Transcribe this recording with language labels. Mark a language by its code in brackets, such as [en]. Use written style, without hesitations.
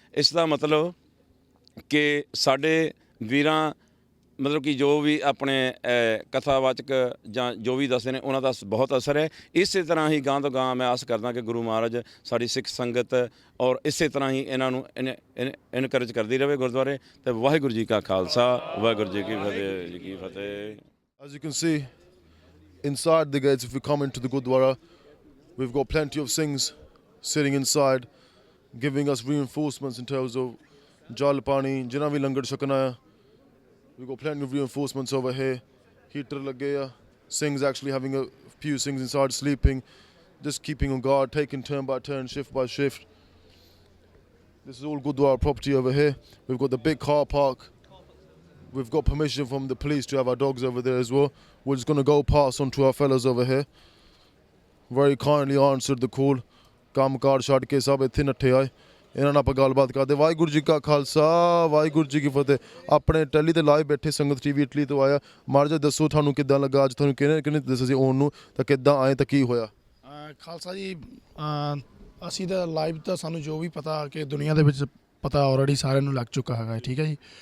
[pa] ਇਸ ਦਾ ਮਤਲਬ ਕਿ ਸਾਡੇ ਵੀਰਾਂ ਮਤਲਬ ਕਿ ਜੋ ਵੀ ਆਪਣੇ ਕਥਾਵਾਚਕ ਜਾਂ ਜੋ ਵੀ ਦੱਸਦੇ ਨੇ ਉਹਨਾਂ ਦਾ ਬਹੁਤ ਅਸਰ ਹੈ। ਇਸੇ ਤਰ੍ਹਾਂ ਹੀ ਗਾਂ ਤੋਂ ਗਾਂ ਮੈਂ ਆਸ ਕਰਦਾ ਕਿ ਗੁਰੂ ਮਹਾਰਾਜ ਸਾਡੀ ਸਿੱਖ ਸੰਗਤ ਔਰ ਇਸੇ ਤਰ੍ਹਾਂ ਹੀ ਇਹਨਾਂ ਨੂੰ ਇਨਕਰੇਜ ਕਰਦੀ ਰਹੇ ਗੁਰਦੁਆਰੇ। ਤੇ ਵਾਹਿਗੁਰੂ ਜੀ ਕਾ ਖਾਲਸਾ, ਵਾਹਿਗੁਰੂ ਜੀ ਕੀ ਫਤਿਹ। [en] As you can see, inside the gates, if we come into the Gurdwara, we've got plenty of Singhs sitting inside, giving us reinforcements in terms of [pa] jal pani, jina vi langar chakna hai. [en] We've got plenty of reinforcements over here. [pa] Heater lage hai. [en] Singhs actually having a few Singhs inside sleeping, just keeping on guard, taking turn by turn, shift by shift. This is all Gurdwara property over here. We've got the big car park. We've got permission from the police to have our dogs over there as well. We're just going to go pass on to our fellows over here. Very kindly answered the call. [pa] Kam ਕਾਰ ਛੱਡ ਕੇ ਸਭ ਇੱਥੇ ਨੱਠੇ ਆਏ। ਇਹਨਾਂ ਨਾਲ ਆਪਾਂ ਗੱਲਬਾਤ ਕਰਦੇ। ਵਾਹਿਗੁਰੂ ਜੀ ਕਾ ਖਾਲਸਾ, ਵਾਹਿਗੁਰੂ ਜੀ ਕੀ ਫਤਿਹ। ਆਪਣੇ ਟੈਲੀ ਤੇ ਲਾਈਵ ਬੈਠੇ ਸੰਗਤ ਟੀਵੀ ਇਟਲੀ ਤੋਂ ਆਇਆ। ਮਾੜਾ ਜਿਹਾ ਦੱਸੋ ਤੁਹਾਨੂੰ ਕਿੱਦਾਂ ਲੱਗਾ ਅੱਜ, ਤੁਹਾਨੂੰ ਕਿਹਨੇ ਦੱਸਿਆ ਸੀ ਆਉਣ ਨੂੰ, ਤਾਂ ਕਿੱਦਾਂ ਆਏ ਤਾਂ ਕੀ ਹੋਇਆ? ਖਾਲਸਾ ਜੀ, ਅਸੀਂ ਤਾਂ ਲਾਈਵ ਤਾਂ ਸਾਨੂੰ ਜੋ ਵੀ ਪਤਾ ਕਿ ਦੁਨੀਆ ਦੇ ਵਿੱਚ ਪਤਾ ਆਲਰੇਡੀ ਸਾਰਿਆਂ ਨੂੰ ਲੱਗ ਚੁੱਕਾ ਹੈਗਾ, ਠੀਕ ਹੈ ਜੀ।